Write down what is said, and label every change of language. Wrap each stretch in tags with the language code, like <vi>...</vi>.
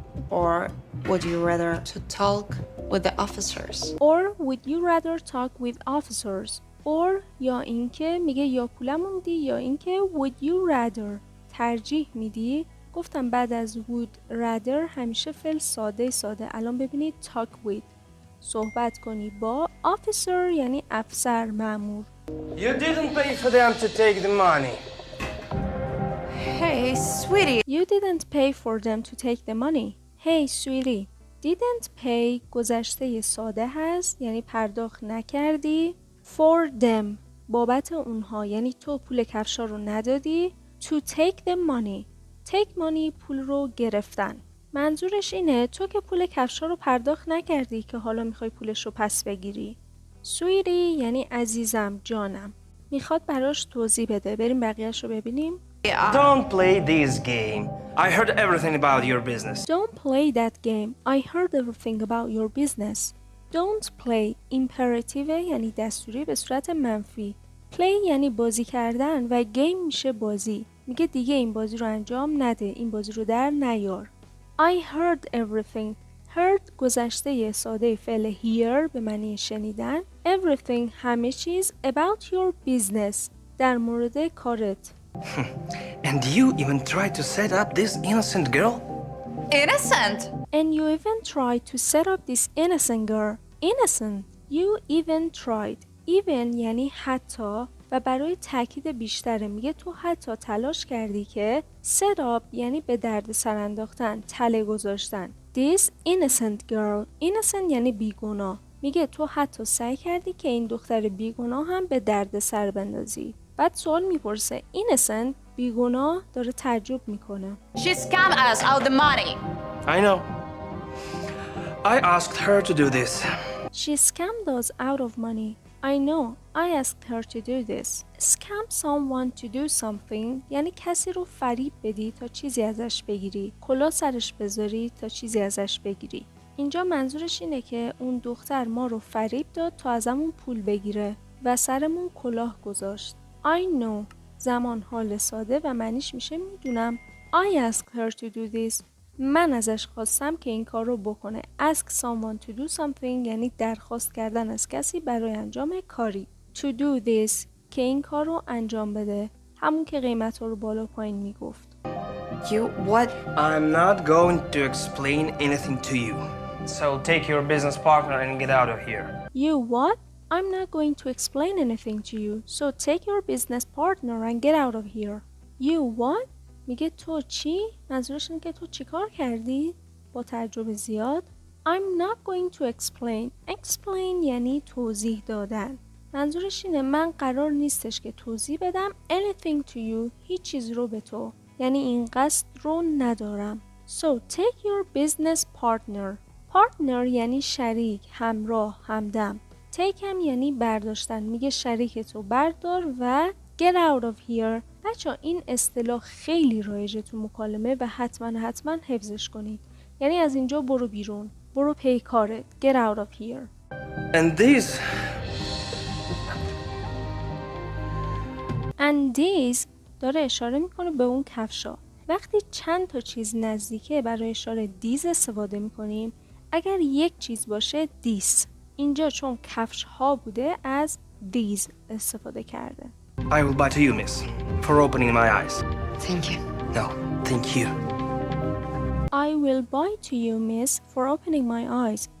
<en>Or would you rather to talk with the officers? Or would you rather talk with officers?</en> <fa>Or یا اینکه میگه یا پولمو میدی یا اینکه</fa> <en>would you rather</en> <fa>ترجیح میدی. گفتم بعد از</fa> <en>would rather</en> <fa>همیشه فعل ساده. الان ببینید</fa> <en>talk with</en> <fa>صحبت کنی با officer یعنی افسر مأمور.</fa> <en>You didn't pay for them to take the money. Hey, sweetie. You didn't pay for them to take the money. Hey sweetie. Didn't pay</en> <fa>گذشته ساده هست یعنی پرداخت نکردی.</fa> <en>For them</en> <fa>بابت اونها یعنی تو پول کفشا رو ندادی.</fa> <en>To take the money. Take money</en> <fa>پول رو گرفتن. منظورش اینه تو که پول کفشا رو پرداخت نکردی که حالا میخوای پولش رو پس بگیری. Sweetie یعنی عزیزم جانم. میخواد براش توضیح بده. بریم بقیهش رو ببینیم.</fa> <en>Don't play this game. I heard everything about your business. Don't play that game. I heard everything about your business. Don't play imperative</en> <fa>یعنی دستوری به صورت منفی. Play یعنی بازی کردن و game میشه بازی. میگه دیگه این بازی رو انجام نده. این بازی رو در نیار.</fa> <en>I heard everything.</en> <fa>Heard گذشته ساده فعل hear به معنی شنیدن.</fa> <en>Everything</en> <fa>همه چیز</fa> <en>about your business</en> <fa>در مورد کارت.</fa> <en>And you even tried to set up this innocent girl? Innocent? And you even tried to set up this innocent girl. Innocent. You even tried.</en> <fa>Even یعنی حتی و برای تاکید بیشتره میگه تو حتی تلاش کردی که</fa> <en>set up</en> <fa>یعنی به درد سر انداختن، تله گذاشتن.</fa> <en>This innocent girl.</en> <fa>Innocent یعنی بیگناه. میگه تو حتی سعی کردی که این دختر بیگناه هم به درد سر بندازی. بعد سوال میپرسه innocent بیگناه داره تعجب میکنه.</fa> <en>She scammed us out the money. I know. I asked her to do this. She scammed us out of money. I know. I asked her to do this. Scam someone to do something</en> <fa>یعنی کسی رو فریب بدی تا چیزی ازش بگیری. کلاه سرش بذاری تا چیزی ازش بگیری. اینجا منظورش اینه که اون دختر ما رو فریب داد تا ازمون پول بگیره و سرمون کلاه گذاشت.</fa> <en>I know</en> <fa>زمان حال ساده و معنیش میشه میدونم.</fa> <en>I asked her to do this.</en> <fa>من ازش خواستم که این کار رو بکنه.</fa> <en>Ask someone to do something</en> <fa>یعنی درخواست کردن از کسی برای انجام کاری.</fa> <en>To do this</en> <fa>که این کار رو انجام بده. همون که قیمت رو بالا پایین میگفت.</fa> <en>You what? I'm not going to explain anything to you. So take your business partner and get out of here. You what? I'm not going to explain anything to you. So take your business partner and get out of here. You what?</en> <fa>میگه تو چی؟ منظورش اینه که تو چی کار کردی؟ با تعجب زیاد.</fa> <en>I'm not going to explain.</en> <fa>Explain یعنی توضیح دادن. منظورش اینه من قرار نیستش که توضیح بدم</fa> <en>anything to you.</en> <fa>هیچ چیز رو به تو. یعنی این قصد رو ندارم.</fa> <en>So take your business partner.</en> <fa>Partner یعنی شریک، همراه، همدم. Take هم یعنی برداشتن. میگه شریک تو بردار و</fa> <en>get out of here.</en> <fa>بچه این اصطلاح خیلی رایجه تو مکالمه و حتما حفظش کنید. یعنی از اینجا برو بیرون. برو پی کارت.</fa> <en>Get out of here. And these</en> <fa>داره اشاره میکنه به اون کفشا. وقتی چند تا چیز نزدیکه برای اشاره these استفاده میکنیم. اگر یک چیز باشه this. اینجا چون کفش ها بوده از these استفاده کرده.</fa> <en>I will buy to you, miss, for opening my eyes. Thank you. No, thank you. I will buy to you, miss, for opening my eyes.</en>